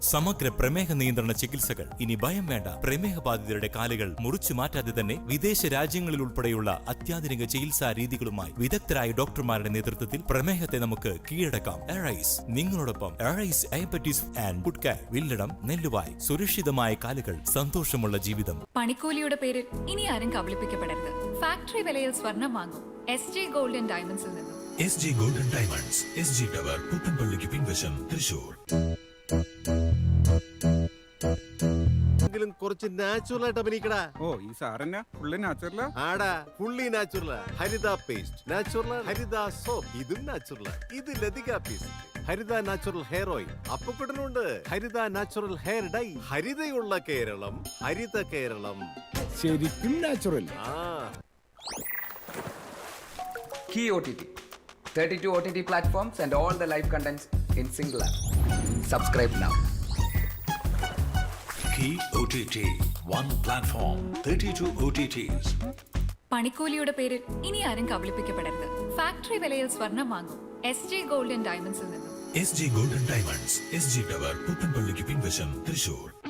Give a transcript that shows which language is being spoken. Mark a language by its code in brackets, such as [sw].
[ml] സമഗ്ര പ്രമേഹ നിയന്ത്രണ ചികിത്സകൾ. ഇനി ഭയം വേണ്ട. പ്രമേഹ ബാധിതരുടെ കാലുകൾ മുറിച്ചു മാറ്റാതെ തന്നെ വിദേശ രാജ്യങ്ങളിൽ ഉൾപ്പെടെയുള്ള അത്യാധുനിക ചികിത്സാ രീതികളുമായി വിദഗ്ധരായ ഡോക്ടർമാരുടെ നേതൃത്വത്തിൽ പ്രമേഹത്തെ നമുക്ക് കീഴടക്കാം. എറൈസ് നിങ്ങളോടൊപ്പം. Arise diabetes and food care, Villadam, Nelluvai. സുരക്ഷിതമായ കാലുകൾ, സന്തോഷമുള്ള ജീവിതം. പണിക്കൂലിയുടെ പേരിൽ ഇനി ആരും കബളിപ്പിക്കപ്പെടരുത്. ഫാക്ടറി വിലയിൽ സ്വർണം വാങ്ങും SJ ഗോൾഡ് ആൻഡ് ഡയമണ്ട്സിൽ നിന്നും. SJ Gold and Diamonds, SG Tower, പുത്തൻപള്ളിക്ക് പിൻവശം, Thrissur. കുറച്ച് നാച്ചുറൽ ആയിട്ട് അഭിനയിക്കടാ. ഈ സാറന്നെ ഫുള്ളി നാച്ചുറലാ? ആടാ, ഫുള്ളി നാച്ചുറലാ. ഹരിത പേസ്റ്റ് നാച്ചുറൽ, ഹരിത സോപ്പ് ഇതും നാച്ചുറൽ. ഇത് ലതിക പേസ്റ്റ്, ഹരിത നാച്ചുറൽ ഹെയർ ഓയിൽ. അപ്പക്കുട്ടനുണ്ട് ഹരിത natural hair dye. ഹരിതയുള്ള Keralam, Haritha Keralam. ശരിക്കും natural. [en] Key OTT, 32 OTT platforms and all the live contents in single app. Subscribe now. Key OTT, one platform, 32 OTTs. [ml] പണിക്കൂലിയുടെ പേരിൽ ഇനി ആരും കബളിപ്പിക്കപ്പെടരുത്. Factory വിലയിൽ സ്വർണം വാങ്ങും SJ gold and ഡയമണ്ട്സിൽ നിന്നും. SG Gold and Diamonds, SG Tower, പുത്തൻപള്ളിക്ക് പിൻവശം, Thrissur.